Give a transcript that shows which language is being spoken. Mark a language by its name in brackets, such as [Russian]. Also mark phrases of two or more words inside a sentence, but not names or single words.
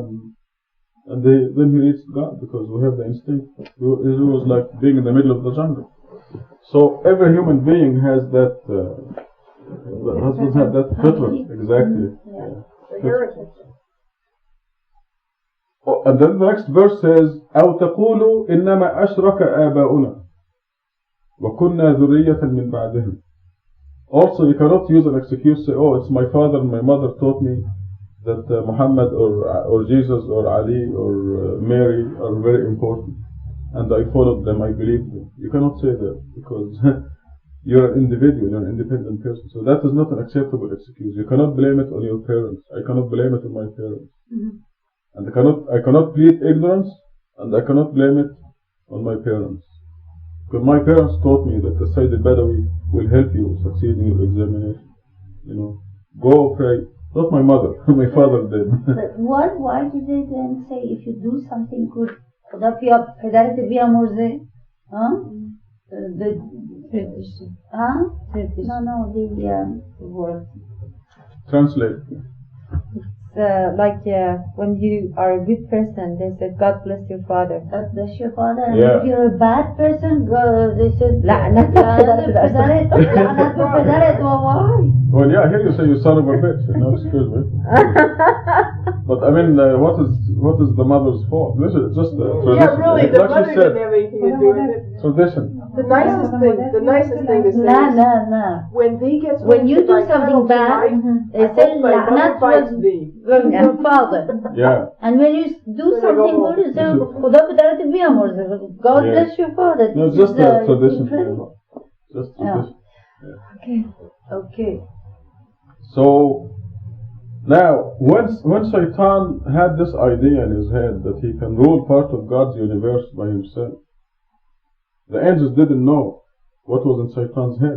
[English] And then he reached God because we have the instinct. It was like being in the middle of the jungle. So every human being has that, have that fitr, exactly. Yeah. The heritage. Oh, and then the next verse says, [Arabic] أو تقولوا إنما أشرك آباؤنا وكنا ذرية من بعدهم. [English] Also, you cannot use an excuse, say, oh, it's my father and my mother taught me that Muhammad or Jesus or Ali or Mary are very important. And I followed them, I believed them. You cannot say that because you're an individual, you're an independent person. So that is not an acceptable excuse. You cannot blame it on your parents. I cannot blame it on my parents. And I cannot plead ignorance, and I cannot blame it on my parents. Because my parents taught me that the Sayyid al-Badawi will help you succeed in your examination. You know, go pray. Not my mother, my father did. But why did they then say if you do something good, [Persian] خدا پدرت بیامرزه؟ Huh? [English] Huh? No, the word. Translate. like when you are a good person they said God bless your father God bless your father. And Yeah. if you're a bad person, they said [Persian] لعنت لعنت به پدرت. [English] Why? Well, yeah, here you say you son of a bitch. No, excuse me. But I mean, what is the mother's fault? This is just a tradition. Yeah, really, It's the like mother she said, didn't have anything to do with it. tradition. The nicest thing to say is No. when thee gets When you do thy something cuddle bad, tonight, they I say hope thy mother [Persian] لعنت [English] bites was thee. from your father. Yeah. And when you do something good, you say [Persian] خدا پدرت بیامرزه. [English] God Yeah. bless your father. No, This just is, a it's tradition. incredible. Just Yeah. tradition. Okay. So now, when Shaitan had this idea in his head that he can rule part of God's universe by himself, the angels didn't know what was in Shaitan's head.